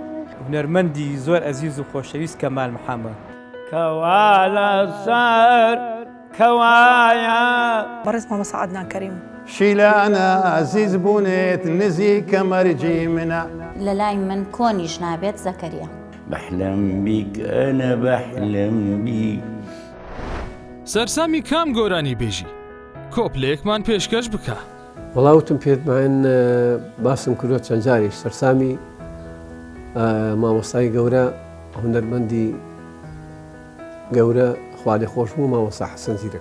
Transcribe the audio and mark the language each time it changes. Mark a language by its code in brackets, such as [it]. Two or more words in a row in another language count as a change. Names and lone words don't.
[ckb] هونەرمەندی زۆر ئەزیز و خۆشەویست کەمال محەممەد کەوا لەسەر کەوایە بەڕێز مامۆستا عەدنان کەریم شیلانە عزیز بوونێت نزیکە مەرجی منە لەلای من کۆنیش نابێت زەکەریا. [ar] بحلم بيك أنا بحلم بيك. [ckb] سەرسامی کام گۆرانی بێژی؟ کۆپلەیەکمان پێشکەش بکە. وڵاوتم پێتمان باسم کردوە چەند جاریش سەرسامی مامۆستای گەورە هونەرمەندی گەورە خوالێ خۆش بوو مامۆستا حەسەن زیرەک.